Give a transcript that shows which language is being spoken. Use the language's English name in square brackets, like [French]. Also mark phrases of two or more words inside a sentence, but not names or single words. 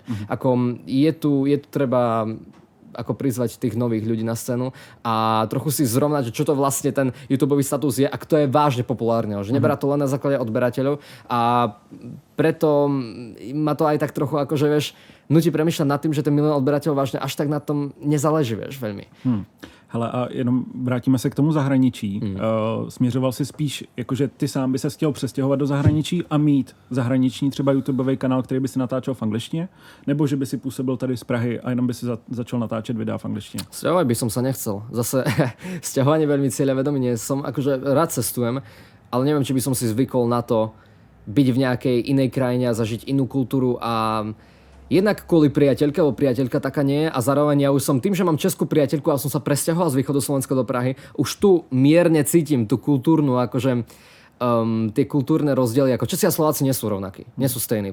[Slovak] Ako je tu treba ako prizvať tých nových ľudí na scénu a trochu si zrovnať, že čo to vlastne ten YouTubeový status je a kto je vážne populárne. Že neberá to len na základe odberateľov a preto ma to aj tak trochu akože, vieš, nutí premýšľať nad tým, že ten 1 000 000 odberateľov vážne až tak na tom nezáleží, vieš, veľmi. [Czech] Hele, a jenom vrátíme se k tomu zahraničí. Směřoval si spíš, jakože ty sám by se chtěl přestěhovat do zahraničí a mít zahraniční třeba YouTubeový kanál, který by si natáčel v angličtině? Nebo že by si působil tady z Prahy a jenom by si začal natáčet videa v angličtině? [Slovak] Sťahovať by som sa nechcel. Zase sťahovanie veľmi cieľavedomý nie som. Akože rád cestujem, ale neviem, či by som si zvykol na to byť v nejakej inej krajine a zažiť inú kultúru a jednak kvôli priateľke, lebo priateľka taká nie je a zároveň ja už som tým, že mám českú priateľku a som sa presťahoval z východu Slovenska do Prahy, už tu mierne cítim tú kultúrnu akože tie kultúrne rozdiely, ako Česi a Slováci nie sú rovnakí, nie sú stejní.